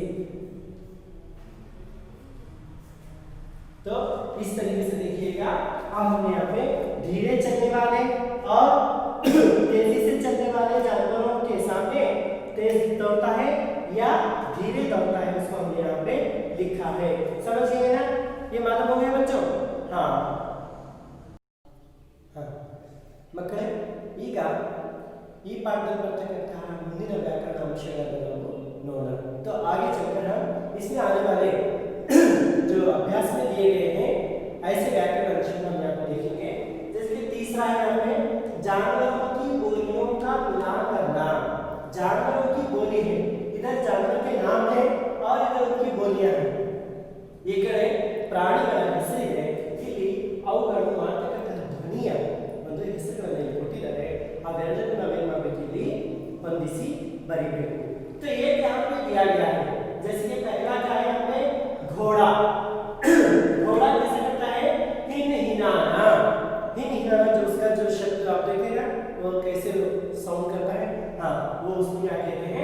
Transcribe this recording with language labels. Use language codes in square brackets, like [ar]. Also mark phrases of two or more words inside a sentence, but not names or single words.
[hi] तो इस तरीके से देखिएगा अब हमने यहाँ पे धीरे चलने वाले और तेजी से चलने वाले जानवरों के सामने तेज दौड़ता है या धीरे दौड़ता है उसको हमने यहाँ पे लिखा है। समझ गए ना? ये मालूम हो गया बच्चों? हाँ [kn] ಮಕ್ಕಳೇ, ಈಗ ಈ ಪಾಠದಲ್ಲಿ ಬರ್ತಕ್ಕಂತಹ ಮುಂದಿನ [hi] व्याकरण अंशಗಳನ್ನು [kn] ನಾವು ನೋಡೋಣ। [hi] तो आगे चलकर हम इसमें आने वाले जो अभ्यास में दिए गए हैं ऐसे व्याकरण अंश हम यहाँ पर देखेंगे। जैसे तीसरा है यहाँ पे जानवरों की बोलियों का मिलान करना। जानवरों की बोली है, इधर जानवर के नाम है और इधर उनकी बोलियां हैं। [kn] ಈ ಕಡೆ ಪ್ರಾಣಿಗಳ ಹೆಸರಿದೆ, ಇಲ್ಲಿ ಅವುಗಳು ಮಾಡ್ತಕ್ಕಂತಹ ಧ್ವನಿಯ ಒಂದು ಹೆಸರುಗಳನ್ನು ಕೊಟ್ಟಿದ್ದಾರೆ. ಅವೆಲ್ಲದನ್ನು ನಾವೇನು ಮಾಡಬೇಕು, ಇಲ್ಲಿ ಹೊಂದಿಸಿ बरीಬೇಕು। [hi] तो एक यहाँ पे दिया गया है, जैसे कि पहला क्या है यहाँ पे घोड़ा। घोड़ा कैसे करता है? हिन हिनाना। हिन हिनाना जो उसका जो शब्द आप देखेगा वो कैसे साउंड करता है, हाँ वो उसको क्या कहते हैं?